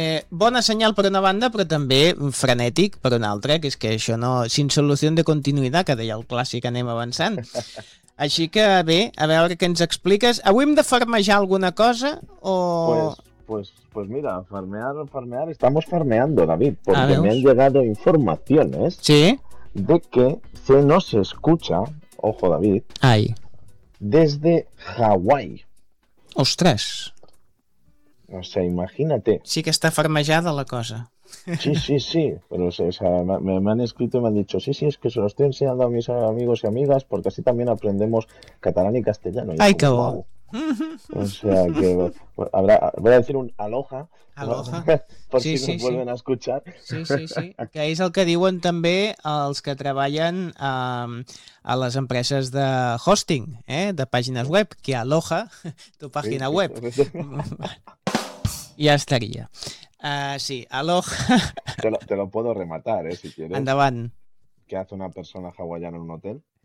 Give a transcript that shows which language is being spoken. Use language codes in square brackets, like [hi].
[ca] Bona senyal per una banda, però també frenètic per una altra, que és que això no, [es] sin solución de continuidad, [ca] que deia el clàssic, anem avançant. Així que bé, a veure què ens expliques. Avui hem de farmejar alguna cosa o... [es] Pues mira, farmear, estamos farmeando, David, porque me han llegado informaciones, ¿sí?, de que se nos escucha, ojo David, ay, desde Hawái. Ostras. O sea, imagínate. Sí que está farmejada la cosa. Sí, pero o sea, me han escrito y me han dicho, sí, es que se lo estoy enseñando a mis amigos y amigas porque así también aprendemos catalán y castellano. Ay, qué bueno. O sea que voy a decir un aloha, aloha, por sí, si sí, nos sí. Vuelven a escuchar. [ca] Sí. Que és el que diuen també els que treballen a les empreses de hosting, de pàgines web, que aloha tu pàgina web. Ja estaria. Sí, aloha. [es] Te lo puedo rematar, si quieres. [ca] Endavant. [es] ¿Qué hace una persona hawaiana en un hotel?